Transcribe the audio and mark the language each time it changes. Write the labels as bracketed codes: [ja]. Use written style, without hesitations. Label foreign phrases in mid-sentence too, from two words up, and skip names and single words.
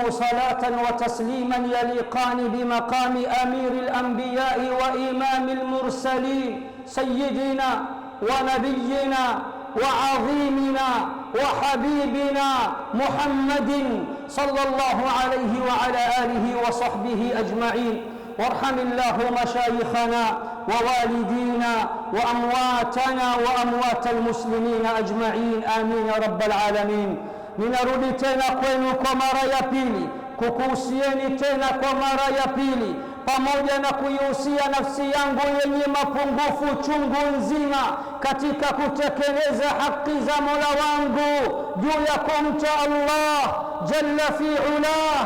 [ar] صلاة وتسليما يليقان بمقام أمير الأنبياء وإمام المرسلين سيدنا ونبينا وعظيمنا وحبيبنا محمد صلى الله عليه وعلى آله وصحبه أجمعين. وارحم الله مشايخنا ووالدينا وأمواتنا وأموات المسلمين أجمعين، آمين يا رب العالمين. [sw] Ninarudi tena kwenu kwa mara ya pili, kukuhusieni tena kwa mara ya pili, pamoja na kuihusia nafsi yangu yenye mapungufu chungu nzima katika kutekeleza haki za Mola wangu juu ya kumcha Allah [ar] جل في علاه,